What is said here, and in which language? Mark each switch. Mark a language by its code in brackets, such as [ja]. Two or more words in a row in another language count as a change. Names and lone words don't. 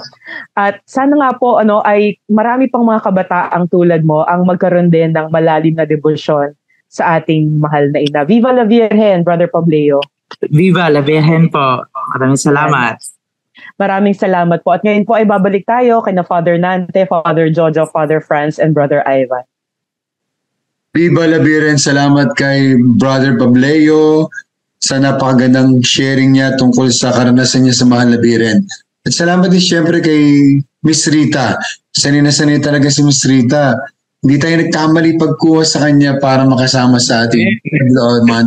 [tl] At sana nga po ay marami pang mga kabataang tulad mo ang magkaroon din ng malalim na debosyon sa ating mahal na ina. [es] Viva la Virgen, Brother Pableo. Viva la Virgen [tl] po. Maraming salamat. Maraming salamat po. At ngayon po ay babalik tayo kay na Father Nante, Father Jojo, Father Franz, and Brother Ivan. [es] Viva la Virgen, [tl] salamat kay Brother Pableo sa napakagandang sharing niya tungkol sa karanasan niya sa mahal na Virgen. At salamat din siyempre kay Miss Rita. Sanay na sanay talaga si Miss Rita. Hindi tayo nagkamali pagkuha sa kanya para makasama sa ating month.